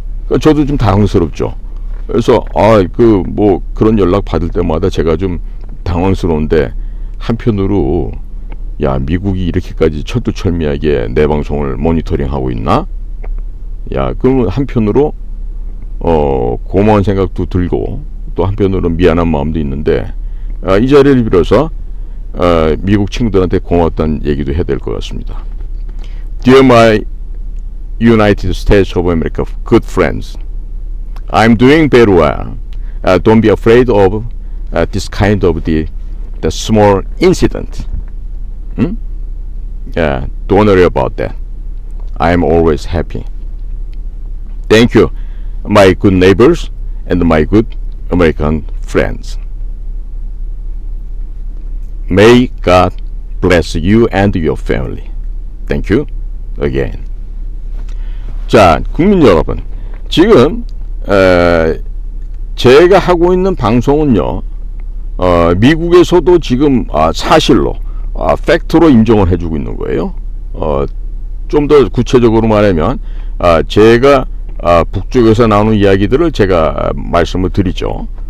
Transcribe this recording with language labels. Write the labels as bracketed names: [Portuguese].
[Korean] 그러니까 저도 좀 당황스럽죠. 그래서 그 뭐 그런 연락 받을 때마다 제가 좀 당황스러운데, 한편으로 야, 미국이 이렇게까지 철두철미하게 내 방송을 모니터링하고 있나? 야, 그러면 한편으로 고마운 생각도 들고, 또 한편으로 미안한 마음도 있는데, 이 자리를 빌어서 미국 친구들한테 고맙다는 얘기도 해야 될 것 같습니다. [English] Dear my United States of America good friends, I'm doing very well. Don't be afraid of this kind of the small incident. Yeah, don't worry about that. I'm always happy. Thank you, my good neighbors and my good American friends. May God bless you and your family. Thank you again. [Korean] 자, 국민 여러분, 지금 제가 하고 있는 방송은요, 미국에서도 지금 사실로 팩트로 인정을 해주고 있는 거예요. 좀 더 구체적으로 말하면 제가 북쪽에서 나오는 이야기들을 제가 말씀을 드리죠.